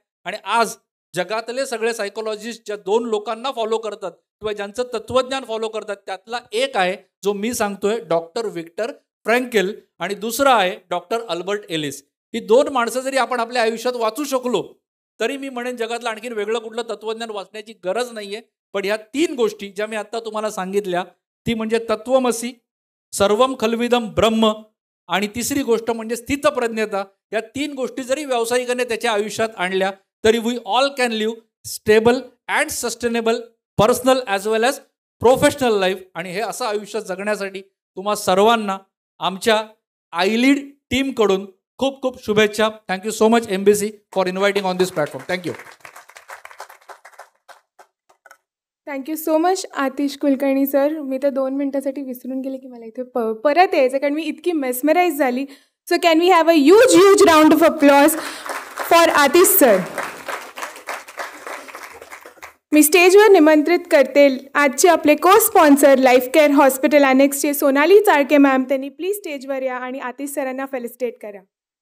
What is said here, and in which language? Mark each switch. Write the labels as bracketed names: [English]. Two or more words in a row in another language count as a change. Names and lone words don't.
[Marathi] आणि आज जगातले सगळे सायकोलॉजिस्ट ज्या 2 लोकांना फॉलो करतात किंवा ज्यांचं तत्वज्ञान फॉलो करतात, त्यातला एक आहे जो मी सांगतोय, डॉक्टर विक्टर फ्रँकेल, आणि दुसरा आहे डॉक्टर अल्बर्ट एलिस. ही 2 माणसं जरी आपण आपल्या आयुष्यात वाचू शकलो तरी मी म्हणेन जगातलं आणखीन वेगळं कुठलं तत्वज्ञान वाचण्याची गरज नाहीये. पण ह्या 3 गोष्टी ज्या मी आता तुम्हाला सांगितल्या, ती म्हणजे तत्वमसी, [Sanskrit] सर्वम खल्विदम ब्रह्म, [Marathi] आणि तिसरी गोष्ट म्हणजे स्थितप्रज्ञता. या 3 गोष्टी जरी व्यावसायिकाने त्याच्या आयुष्यात आणल्या तरी [English] we all can live stable and sustainable personal as well as professional life. [Marathi] आणि हे असं आयुष्य जगण्यासाठी तुम्हा सर्वांना आमच्या आयलीड टीमकडून खूप खूप शुभेच्छा. [English] thank you so much MBC for inviting on this platform. थँक्यू. thank you so much [Marathi] आतिश कुलकर्णी सर. मी तर 2 मिनटासाठी विसरून गेले की मला इथे परत यायचं, कारण मी इतकी मेस्मराईज झाली. [English] so can we have a huge round of applause for Atish sir. [Marathi] मी स्टेजवर निमंत्रित करते आजचे आपले को स्पॉन्सर लाईफ केअर हॉस्पिटल ॲनेक्सचे सोनाली चाळके मॅम. त्यांनी प्लीज स्टेजवर या आणि आतिश सरांना फेलिसिटेट करा.